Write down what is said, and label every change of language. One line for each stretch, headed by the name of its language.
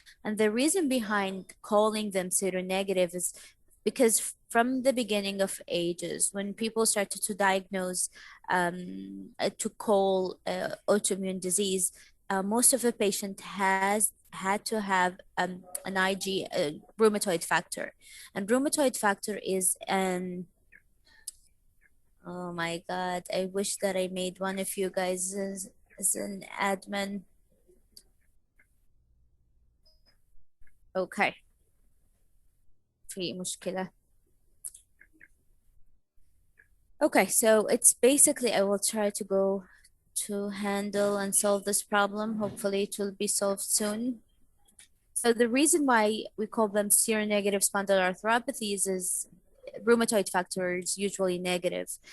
English: And the reason behind calling them seronegative is because from the beginning of ages, when people started to diagnose, to call autoimmune disease, most of the patient has had to have an IG rheumatoid factor, and rheumatoid factor is an oh my God, I wish that I made one of you guys as an admin.
Arabic: Okay, في مشكلة.
English: Okay, so it's basically, I will try to go to handle and solve this problem. Hopefully it will be solved soon. So the reason why we call them seronegative spondyloarthropathies is rheumatoid factor is usually negative.